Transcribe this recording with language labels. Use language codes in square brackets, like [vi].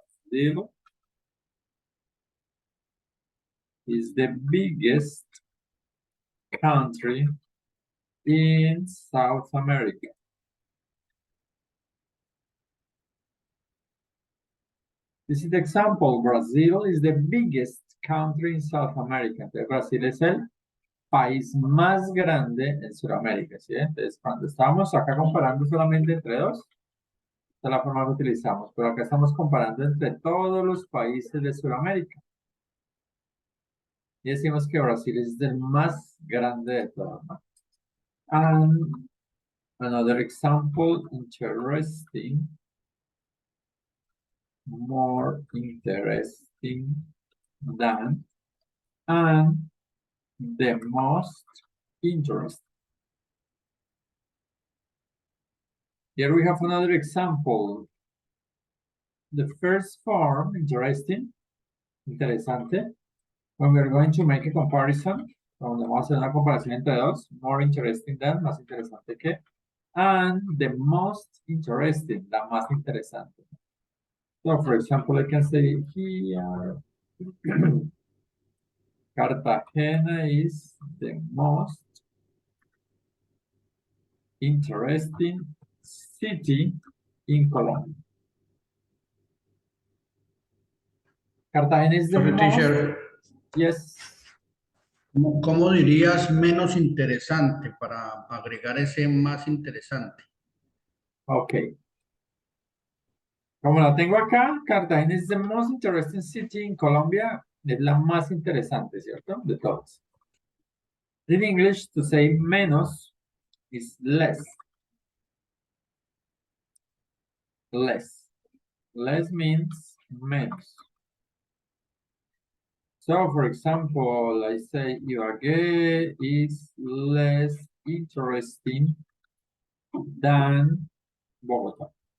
[en] Brazil is the biggest country in South America. This is the example. Brazil is the biggest country in South America. [es] Entonces, Brasil es el país más grande en Sudamérica. ¿Sí? Entonces, cuando estamos acá comparando solamente entre dos, esta es la forma que utilizamos. Pero acá estamos comparando entre todos los países de Sudamérica. Y decimos que Brasil es el más grande de todos, ¿no? [en] And another example, interesting, more interesting than, and the most interesting. Here we have another example. The first form, interesting, interesante. When we're going to make a comparison, [es] cuando vamos a hacer una comparación entre dos, [en] more interesting than, [es] más interesante que, [en] and the most interesting, [es] la más interesante. [en] So, for example, I can say here, Cartagena is the most interesting city in Colombia. Cartagena is the Sorry, most... teacher. Yes. [es] ¿Cómo dirías menos interesante para agregar ese más interesante? [en] Ok. [es] Como la tengo acá, [en] Cartagena is the most interesting city in Colombia. [es] Es la más interesante, ¿cierto? De todos. [en] In English, to say menos is less. Less. Less means menos. So, for example, I say Ibagué is less interesting than Bogotá.